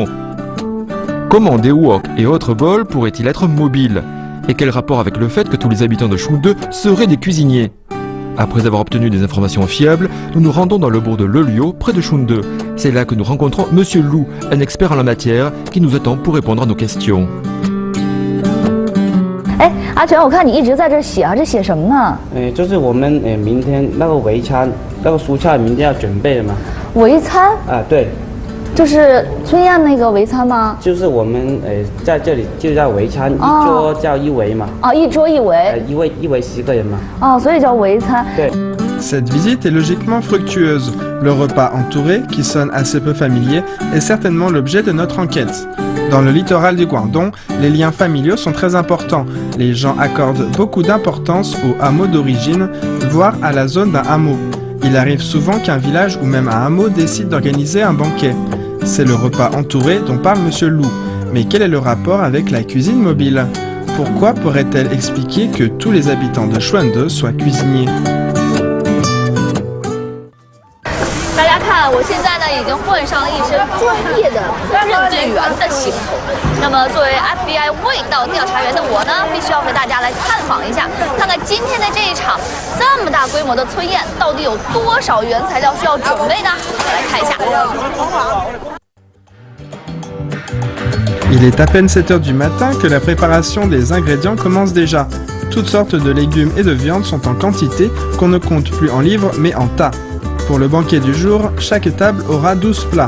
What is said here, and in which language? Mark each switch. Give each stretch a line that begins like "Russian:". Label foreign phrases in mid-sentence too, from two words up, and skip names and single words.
French: Comment des wok et autres bols pourraient-ils être mobiles? Et quel rapport avec le fait que tous les habitants de Chengde seraient des cuisiniers? Après avoir obtenu des informations fiables, nous nous rendons dans le bourg de Leliu, près de Chengde. C'est là que nous rencontrons Monsieur Lu, un expert en la matière, qui nous attend pour répondre à nos questions.
Chinese: 哎，阿全，我看你一直在这写啊，这写什么呢？就是我们明天那个围餐，那个蔬菜明天要准备的嘛。围餐？啊，对。就是村宴那个围餐吗？就是我们在这里就叫围餐，一桌叫一围嘛。哦，一桌一围。一围10个人嘛。哦，所以叫围餐。对。
French: Cette visite est logiquement fructueuse. Le repas entouré, qui sonne assez peu familier, est certainement l'objet de notre enquête. Dans le littoral du Guangdong, les liens familiaux sont très importants. Les gens accordent beaucoup d'importance au hameau d'origine, voire à la zone d'un hameau. Il arrive souvent qu'un village ou même un hameau décide d'organiser un banquet. C'est le repas entouré dont parle Monsieur Lu. Mais quel est le rapport avec la cuisine mobile? Pourquoi pourrait-elle expliquer que tous les habitants de Chengde soient cuisiniers?
Chinese: 大家看，我现在呢已经换上了一身专业的认队员的行头。那么，作为 FBI 味道调查员的我呢，必须要和大家来探访一下，看看今天的这一场这么大规模的村宴，到底有多少原材料需要准备呢？来看一下。
French: Il est à peine 7 heures du matin que la préparation des ingrédients commence déjà. Toutes sortes de légumes et de viande sont en quantité qu'on ne compte plus en livres mais en tas. Pour le banquet du jour, chaque table aura 12 plats.